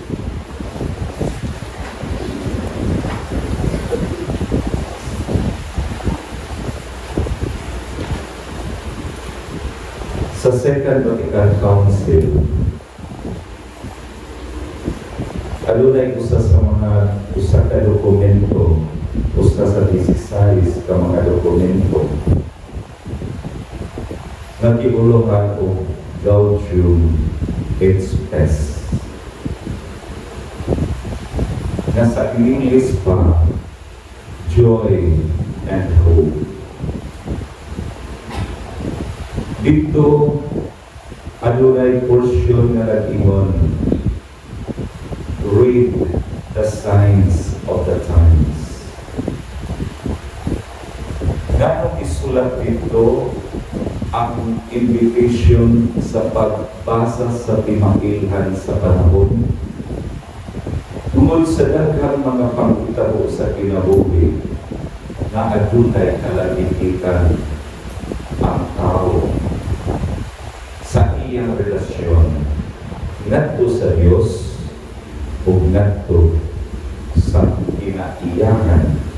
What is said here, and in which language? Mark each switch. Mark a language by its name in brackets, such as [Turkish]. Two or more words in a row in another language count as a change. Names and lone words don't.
[Cebuano] Sa Second Vatican Council, adunay usa ka dokumento, usa sa 16 ka mga dokumento na giuluhan o Gaudium et Spes. Nasa English pa, [English] Joy and Hope. [Cebuano] Dito, adunay portion na nag-ingon, [English] read the signs of the times. [Cebuano] Ganong isulat dito ang invitation sa pagbasa sa pimangilhan sa panahon. Tungod sa daghang mga pangitabo sa kinabuhi na adunay kalalikitan ang tao sa iyang relasyon ngadto sa Dios ug ngadto sa kinaiyahan.